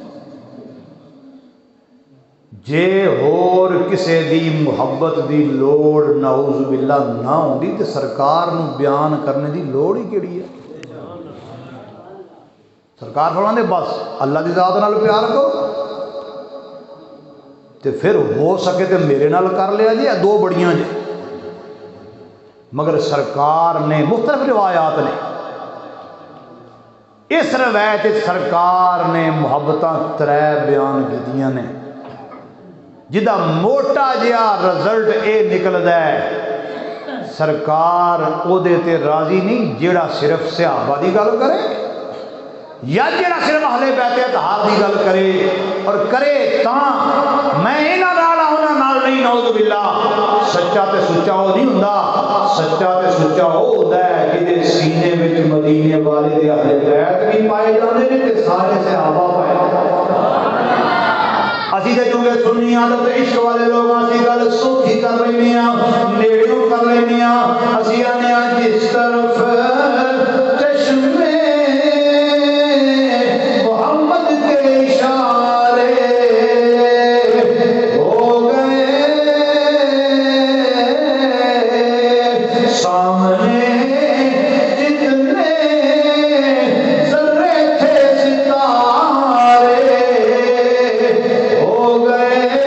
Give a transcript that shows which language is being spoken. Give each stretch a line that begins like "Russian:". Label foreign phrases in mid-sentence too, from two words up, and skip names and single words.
Punjabi: جے ہور کسے دی محبت دی لوڑ
Arabic: نعوذ باللہ
Punjabi: نہ ہوندی تے سرکار نو بیان کرنے دی لوڑ ہی کیڑی ہے. سرکار فرماندے بس اللہ دی ذات نال پیار کرو تے پھر ہو سکے تے میرے نال کر لیا جی، دو بڑیاں جی۔ مگر سرکار نے مختلف روایات نے، اس روایت سرکار نے محبتاں ترے بیان کیتیاں نے، جدا موٹا جہا رزلٹ اے نکلدا ہے سرکار او دے تے راضی نہیں جیڑا صرف صحابہ دی گل کرے یا جیڑا صرف اہل بیت اطہار دی گل کرے، اور کرے تاں میں انہاں نال انہاں نال نہیں،
Arabic: نعوذ باللہ۔
Punjabi: سچا تے سچا وہ نہیں ہوندا، سچا تے سچا وہ ہوندا ہے جہدے سینے وچ مدینے والے دے اہل بیت بھی پائے جاندے نے تے سارے صحابہ پائے جاندے۔ اسی تے کیونکہ سنی عادت عشق والے لوگ اسی گل سوکھی کر لینے ہاں، نیڑیوں کر لینے ہاں، اسی آنے ہاں جس طرف چشمے
Urdu: محمد کے اشارے ہو گئے، سامنے جتنے ذرے تھے ستارے ہو گئے۔